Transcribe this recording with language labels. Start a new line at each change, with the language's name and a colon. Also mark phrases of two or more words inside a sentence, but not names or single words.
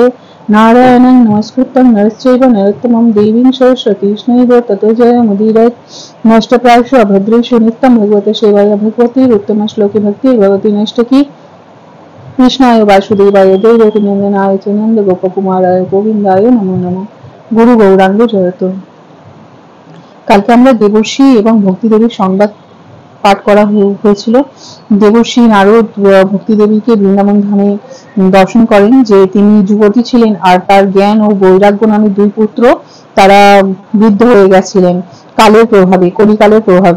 Sanskrit: नारायणं नमस्कृतं नरश्चैव नरोत्तमं देवीं सरस्वतीं ततो जयमुदीरयेत्। नष्टप्रायेषु अभद्रेषु नित्यं भगवते सेवाय भगवती उत्तम श्लोके भक्ति भगवती नष्टकी। कृष्णाय वासुदेवाय देवकी नंदनाय च नंद गोपकुमाराय गोविंदाय नमो नमः। गुरु गौरांग जयतु।
Bangla: কালকে আমরা দেবর্ষী এবং ভক্তি দেবীর সংবাদ পাঠ করা হয়েছিল। দেবর্ষী নারদ ভক্তি দেবীকে বৃন্দাবন ধামে দর্শন করেন যে তিনি যুবতী ছিলেন আর তার জ্ঞান ও বৈরাগ্য নামে দুই পুত্র তারা বৃদ্ধ হয়ে গেছিলেন কালের প্রভাবে, কলিকালের প্রভাবে।